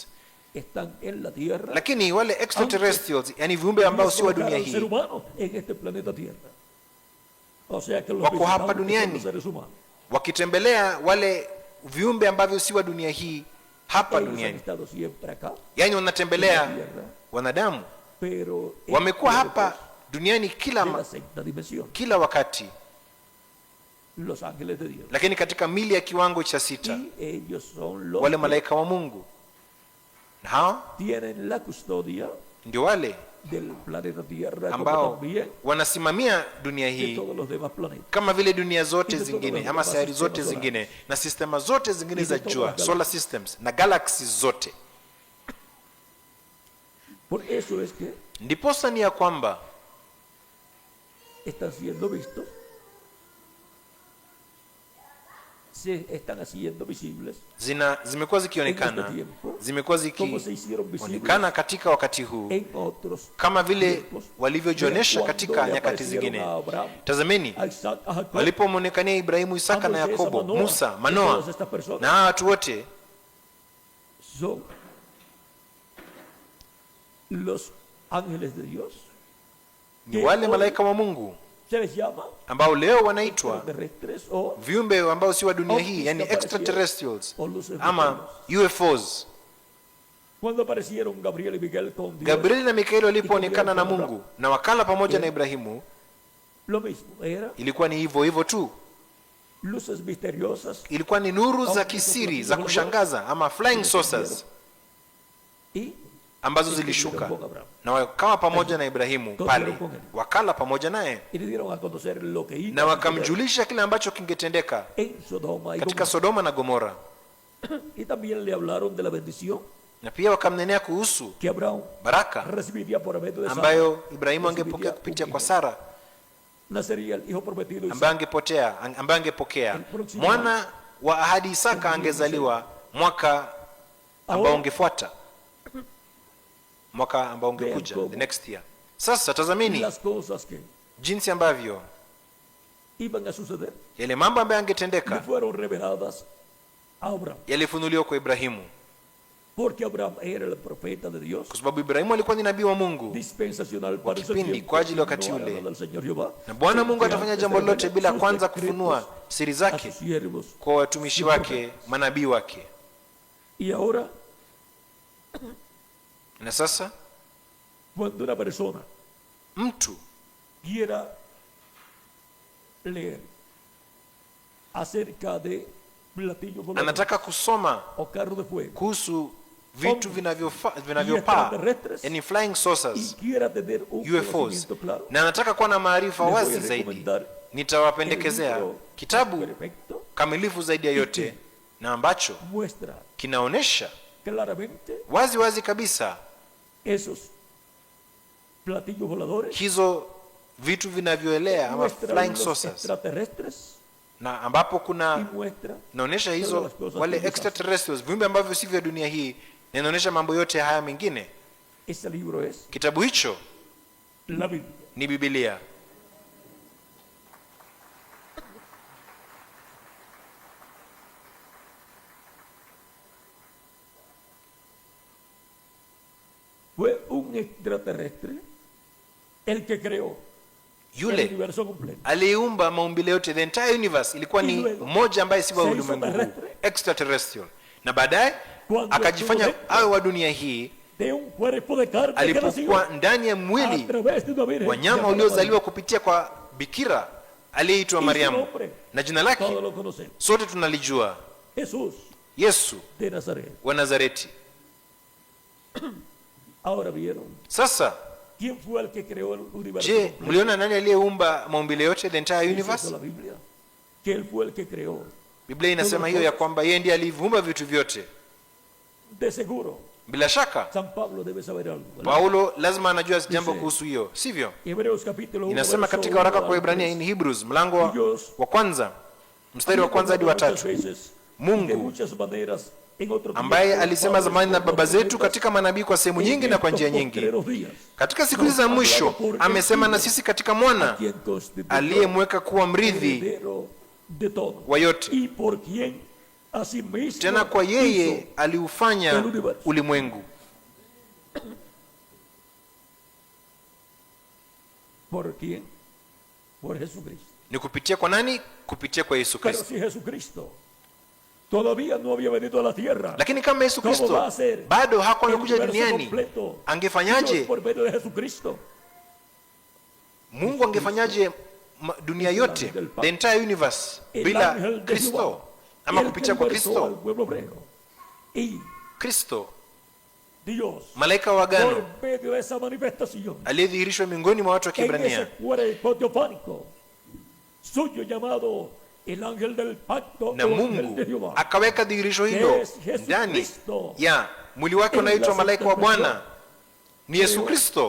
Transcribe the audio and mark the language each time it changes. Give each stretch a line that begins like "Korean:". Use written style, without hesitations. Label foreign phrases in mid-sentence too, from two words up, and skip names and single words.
Swahili: Lakini wale extraterrestrials, yani viumbe ambao si wa dunia hii, wako hapa duniani wakitembelea wale viumbe ambavyo si wa dunia hii hapa duniani, yani wanatembelea wanadamu. Wamekuwa hapa duniani kila wakati,
Spanish: los ángeles de Dios.
Swahili: Lakini katika mili ya kiwango cha 6
Spanish: Y ellos son los
Swahili: wale
Spanish: que
Swahili: malaika wa Mungu, na hao
Spanish: tienen la custodia
Swahili: ndio wale
Spanish: del planeta Tierra, como
Swahili: ambao
Spanish: también
Swahili: wanasimamia dunia
Spanish: de
Swahili: hii
Spanish: todos los demás planetas.
Swahili: kama vile dunia zote Hizo zingine
Spanish: todos
Swahili: ama
Spanish: los
Swahili: sayari
Spanish: sistemas
Swahili: zote
Spanish: solares.
Swahili: zingine na sistema zote zingine Hizo za
Spanish: todas
Swahili: jua,
Spanish: las
English: solar systems
Swahili: na galaxies zote.
Spanish: Por eso es que
Swahili: Ndiposa ni ya kwamba
Spanish: están siendo vistos, se están haciendo visibles,
Swahili: zimekuwa zikionekana,
Spanish: En este tiempo,
Swahili: zimekuwa
Spanish: como se hicieron visibles
Swahili: zikionekana katika wakati huu
Spanish: en otros
Swahili: kama vile
Spanish: tiempos.
Swahili: walivyojionyesha
Spanish: Cuando
Swahili: katika
Spanish: le
Swahili: nyakati
Spanish: aparecieron
Swahili: zingine.
Spanish: a Abraham,
Swahili: Tazameni
Spanish: a Isaac, a Jacob,
Swahili: walipomwonekania Ibrahimu, Isaka na Yakobo, Musa, Manoa na hawa watu wote
Spanish: son los ángeles de Dios,
Swahili: ni wale malaika wa Mungu
Spanish: se les llama
Swahili: ambao leo wanaitwa
Spanish: extraterrestres o
Swahili: viumbe ambao si wa dunia hii, yani extraterrestrials ama UFOs.
Spanish: cuando aparecieron Gabriel y Miguel con Dios,
Swahili: Gabrieli na Mikaeli walipoonekana na Mungu na wakala pamoja na Ibrahimu,
Spanish: lo mismo era
Swahili: ilikuwa ni hivyo hivyo tu,
Spanish: luces misteriosas
Swahili: ilikuwa ni nuru za kisiri za kushangaza ama
English: flying saucers
Spanish: y
Swahili: ambazo zilishuka na wakawa pamoja na Ibrahimu pale, wakala pamoja naye
Spanish: y le dieron a conocer lo que iba
Swahili: na
Spanish: a
Swahili: wakamjulisha kile ambacho kingetendeka
Spanish: suceder en Sodoma y
Swahili: katika
Spanish: Gomorra.
Swahili: Sodoma na Gomora,
Spanish: Y también le hablaron de la bendición
Swahili: na pia wakamnenea kuhusu
Spanish: que Abraham
Swahili: baraka
Spanish: recibiría por medio de Sara.
Swahili: ambayo Ibrahimu angepokea kupitia kwa Sara,
Spanish: Nacería el hijo prometido Isaac.
Swahili: ambaye angepokea mwana wa ahadi. Isaka angezaliwa mwaka ambao ungefuata, mwaka ambao ungekuja,
English: the next year.
Swahili: Sasa tazameni
Spanish: Las cosas que
Swahili: jinsi ambavyo
Spanish: iban a suceder
Swahili: yale mambo ambayo
Spanish: le
Swahili: angetendeka
Spanish: fueron reveladas a Abraham,
Swahili: yalifunuliwa kwa Ibrahimu,
Spanish: porque Abraham era el profeta de Dios,
Swahili: kwa sababu Ibrahimu alikuwa ni nabii wa Mungu
Spanish: dispensacional para ese
Swahili: kipindi,
Spanish: tiempo,
Swahili: kwa ajili ya
Spanish: no
Swahili: wakati
Spanish: hará
Swahili: ule.
Spanish: nada al Señor Jehová,
Swahili: na Bwana Mungu
Spanish: sin que
Swahili: atafanya
Spanish: antes
Swahili: jambo
Spanish: revele
Swahili: lolote bila
Spanish: sus
Swahili: kwanza
Spanish: secretos
Swahili: kufunua siri
Spanish: a
Swahili: zake
Spanish: sus siervos.
Swahili: kwa watumishi wake, manabii wake.
Spanish: Y ahora,
Swahili: Na sasa
Spanish: cuando una persona
Swahili: mtu
Spanish: quiera leer acerca de platillos voladores
Swahili: anataka kusoma
Spanish: o carro de fuego
Swahili: kuhusu vitu vinavyopaa, yani flying
Spanish: y
English: saucers,
Spanish: quiera tener un
Swahili: UFOs,
Spanish: conocimiento claro,
Swahili: na anataka kuwa na maarifa
Spanish: les voy
Swahili: wazi
Spanish: a
Swahili: zaidi,
Spanish: recomendar
Swahili: nitawapendekezea
Spanish: el libro
Swahili: kitabu
Spanish: perfecto
Swahili: kamilifu zaidi ya yote na ambacho
Spanish: muestra
Swahili: kinaonesha
Spanish: claramente
Swahili: wazi wazi kabisa
Spanish: esos platillos voladores,
Swahili: hizo vitu vinavyoelea ama
Spanish: muestra
English: flying
Spanish: los
English: saucers,
Spanish: extraterrestres
Swahili: na ambapo
Spanish: y
Swahili: kuna
Spanish: muestra
Swahili: inaonyesha
Spanish: todas
Swahili: hizo
Spanish: las cosas
Swahili: wale
Spanish: que Dios
Swahili: extraterrestrials, viumbe ambavyo si vya dunia hii, na inaonyesha mambo yote haya mengine.
Spanish: hace. Ese libro es
Swahili: Kitabu hicho
Spanish: la Biblia.
Swahili: ni Biblia.
Spanish: Fue un extraterrestre el que creó el
Swahili: Yule
Spanish: universo completo.
Swahili: aliumba maumbile yote,
English: the entire universe,
Swahili: ilikuwa ni
Spanish: Luego,
Swahili: mmoja ambaye si wa
Spanish: se hizo
Swahili: ulimwengu huu,
Spanish: terrestre.
Swahili: extraterrestrial, na baadaye
Spanish: Cuando
Swahili: akajifanya
Spanish: estuvo dentro
Swahili: awe wa dunia hii
Spanish: de un cuerpo de carne que nació
Swahili: alipokuwa ndani ya
Spanish: a
Swahili: mwili
Spanish: través de una virgen
Swahili: wanyama
Spanish: llamada
Swahili: uliozaliwa kupitia kwa bikira aliyeitwa
Spanish: María. Y su
Swahili: Mariamu,
Spanish: nombre,
Swahili: na jina lake
Spanish: todos lo conocemos,
Swahili: sote tunalijua,
Spanish: Jesús
Swahili: Yesu
Spanish: de Nazaret.
Swahili: wa Nazareti.
Spanish: Ahora vieron
Swahili: Sasa
Spanish: quién fue el que creó el universo
Swahili: je,
Spanish: completo.
Swahili: mliona nani aliyeumba maumbile yote,
English: the entire
Spanish: Dice
English: universe?
Spanish: eso la Biblia, que él fue el que creó.
Swahili: Biblia inasema hiyo ya kwamba yeye ndiye aliviumba vitu vyote.
Spanish: De seguro,
Swahili: Bila shaka
Spanish: San Pablo debe saber algo, ¿verdad?
Swahili: Paulo lazima anajua jambo
Spanish: Dice,
Swahili: kuhusu hiyo, sivyo?
Spanish: Hebreos capítulo 1,
Swahili: Inasema
Spanish: verso
Swahili: katika waraka
Spanish: 1
Swahili: kwa
Spanish: al
Swahili: Ibrania
Spanish: 3.
English: in Hebrews
Swahili: mlango wa kwanza mstari wa kwanza hadi wa
Spanish: Muchas
Swahili: 3,
Spanish: veces,
Swahili: Mungu
Spanish: de muchas maneras, en otro
Swahili: ambaye
Spanish: tiempo,
Swahili: alisema
Spanish: Pablo
Swahili: zamani na
Spanish: por
Swahili: baba
Spanish: los
Swahili: zetu
Spanish: profetas,
Swahili: katika manabii kwa sehemu
Spanish: en
Swahili: nyingi na kwa
Spanish: estos
Swahili: njia nyingi,
Spanish: postreros días,
Swahili: katika siku hizi za mwisho amesema na sisi katika mwana
Spanish: quien constituyó
Swahili: aliyemweka kuwa mrithi
Spanish: heredero de todo,
Swahili: wa yote,
Spanish: y por quien asimismo
Swahili: tena kwa yeye hizo aliufanya
Spanish: el universo.
Swahili: ulimwengu.
Spanish: ¿Por quién? Por Jesucristo.
Swahili: Ni kupitia kwa nani? Kupitia kwa Yesu
Spanish: Pero
Swahili: Kristo.
Spanish: si Jesucristo todavía no había venido a la tierra,
Swahili: Lakini kama Yesu
Spanish: ¿cómo
Swahili: Kristo
Spanish: va a ser
Swahili: bado hakuwa
Spanish: el
Swahili: amekuja
Spanish: universo
Swahili: duniani,
Spanish: completo? Dios
Swahili: angefanyaje?
Spanish: por medio de Jesucristo.
Swahili: Mungu angefanyaje dunia yote,
English: the entire universe,
Swahili: bila Kristo ama kupitia kwa Kristo. Kristo, malaika wa agano aliyedhihirishwa miongoni mwa watu wa Kiebrania, na Mungu akaweka dhihirisho hilo ndani ya mwili wake unaitwa malaika wa Bwana, ni Yesu Kristo.